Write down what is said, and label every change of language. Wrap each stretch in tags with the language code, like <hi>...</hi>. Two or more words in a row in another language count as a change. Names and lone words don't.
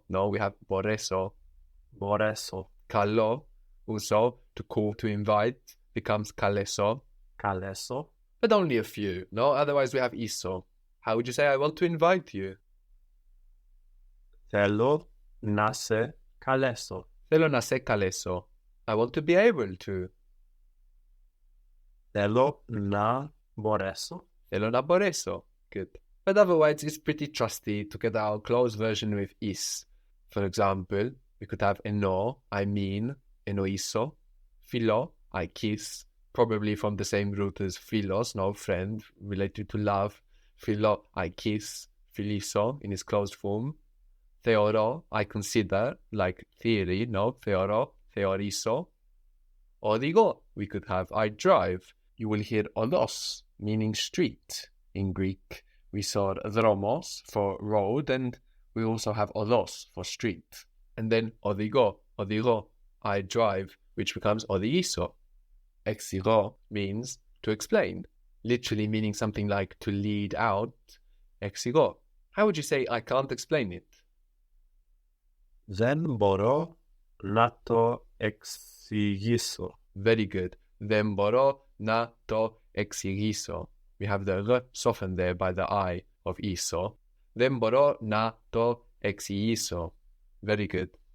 <en>No, we have boreso. Boreso. Kalo, also to call, to invite, becomes kaleso. Kaleso. But only a few, no? Otherwise we have iso. How would you say I want to invite you?</en> <el>Θέλω να σε καλέσω. Θέλω να σε καλέσω.</el> <en>I want to be able to.</en> <el>Θέλω να μπορέσω. Θέλω να μπορέσω.</el> <en>Good. But otherwise, it's pretty trusty to get our close version with is. For example, we could have ενώ, I mean, εννοήσω. Φιλώ, I kiss. Probably from the same root as philos, no, friend, related to love. Φιλώ, I kiss. Φιλήσω, in its closed form. Θεωρώ, I consider, like theory, no,</en> <el>θεωρώ, θεωρήσω.</el> <en>Οδηγώ, we could have I drive. You will hear odos, meaning street. In Greek, we saw dromos for road, and we also have odos for street. And then οδηγώ, I drive, which becomes οδηγήσω. Εξηγώ means to explain, literally meaning something like to lead out. Εξηγώ. How would you say I can't explain it?</en> <el>Δεν μπορώ να το εξηγήσω.</el> <en>Very good.</en> <el>Δεν μπορώ να το εξηγήσω.</el> <en>We have the r softened there by the I of iso.</en> <el>Δεν μπορώ να το εξηγήσω.</el> <en>Very good.</en>